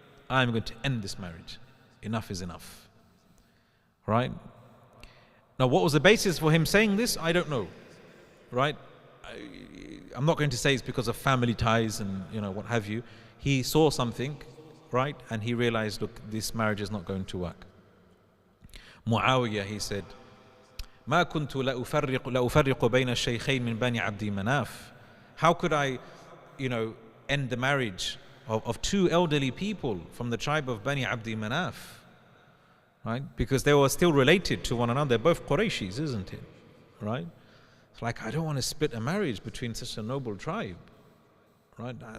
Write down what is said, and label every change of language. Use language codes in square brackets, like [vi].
[en] I'm going to end this marriage. Enough is enough. Right? Now, what was the basis for him saying this? I don't know. Right? I'm not going to say it's because of family ties and, what have you. He saw something, right? And he realized, look, this marriage is not going to work. Muawiyah, he said, [ar] ما كنت لأفرق بين الشيخين من بني عبد مناف. [en] How could I, end the marriage of two elderly people from the tribe of Bani Abdi Manaf? Right? Because they were still related to one another. They're both Qurayshis, isn't it? Right? It's like, I don't want to split a marriage between such a noble tribe. Right?